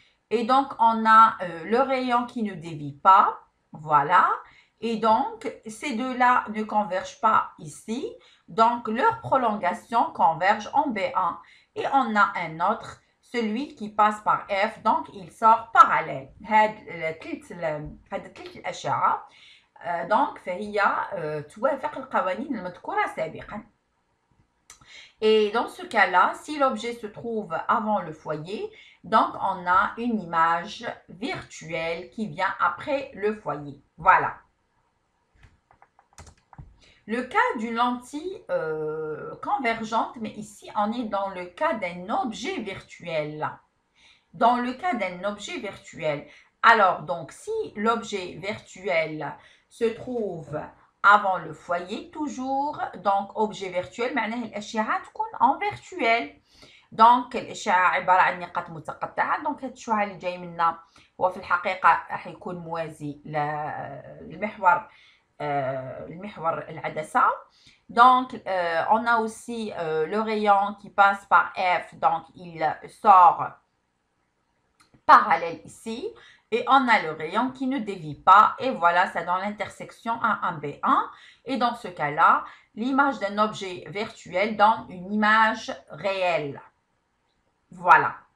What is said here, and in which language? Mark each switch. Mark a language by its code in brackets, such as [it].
[fr] Et donc, on a le rayon qui ne dévie pas. Voilà. Et donc, ces deux-là ne convergent pas ici. Donc, leur prolongation converge en B1. Et on a un autre, celui qui passe par F. Donc, il sort parallèle. [ar] هاد ثلاث الأشعة donc فهي توافق القوانين المذكورة سابقا. [fr] Et dans ce cas-là, si l'objet se trouve avant le foyer, donc on a une image virtuelle qui vient après le foyer. Voilà. Le cas d'une lentille convergente, mais ici on est dans le cas d'un objet virtuel. Dans le cas d'un objet virtuel. Alors, donc, si l'objet virtuel se trouve avant le foyer, toujours, donc, objet virtuel, [ar] معناه الأشعة تكون [fr] en virtuel. [ar] donc, الأشعة عبارة عن نقاط متقطعة. donc, هاد الشعاع اللي جاي منا هو في الحقيقة راح يكون موازي للمحور العدسة. [fr] Donc, on a aussi le rayon qui passe par F, donc il sort parallèle ici. Et on a le rayon qui ne dévie pas. Et voilà, c'est dans l'intersection A1B1. Et dans ce cas-là, l'image d'un objet virtuel donne une image réelle. Voilà.